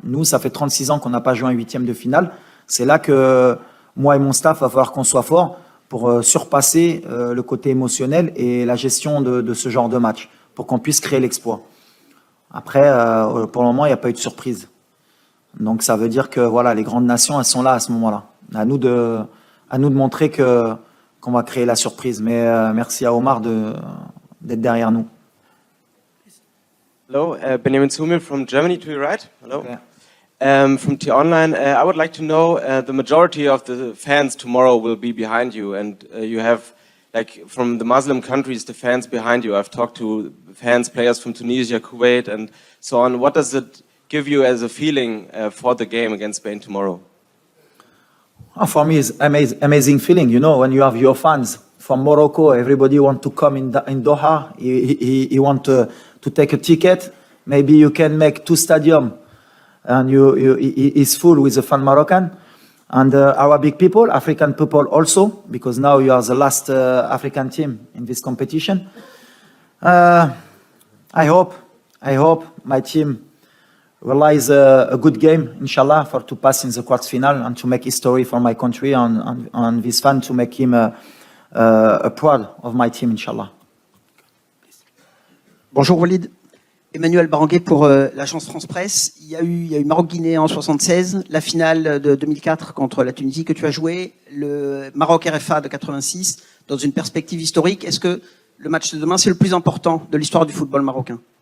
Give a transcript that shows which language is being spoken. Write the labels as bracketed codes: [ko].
[fr] Nous, ça fait 36 ans qu'on n'a pas joué un huitième de finale. C'est là que moi et mon staff, va falloir qu'on soit fort pour surpasser le côté émotionnel et la gestion de ce genre de match, pour qu'on puisse créer l'exploit. Après, pour le moment, il n'y a pas eu de surprise. Donc, ça veut dire que voilà, les grandes nations, elles sont là à ce moment-là. À nous de montrer qu'on va créer la surprise. Mais merci à Omar d'être derrière nous. [en] Hello, Benjamin Sumir from Germany to your right. Hello. Okay. From T-Online, I would like to know the majority of the fans tomorrow will be behind you, and you have, like, from the Muslim countries, the fans behind you. I've talked to fans, players from Tunisia, Kuwait, and so on. What does it give you as a feeling for the game against Spain tomorrow? Oh, for me, it's amazing feeling. You know, when you have your fans from Morocco, everybody want to come in Doha. He want to take a ticket. Maybe you can make 2 stadiums, and it's full with the fan Moroccan. And Arabic people, African people also, because now you are the last African team in this competition. I hope my team realize a good game, inshallah, to pass in the quarters final and to make history for my country and this fan, to make him proud of my team, inshallah. [fr] Bonjour Walid. Emmanuel Baranguet pour l'agence France Presse. Il y a eu Maroc-Guinée en 76, la finale de 2004 contre la Tunisie que tu as joué, le Maroc-RFA de 86. Dans une perspective historique, est-ce que le match de demain, c'est le plus important de l'histoire du football marocain?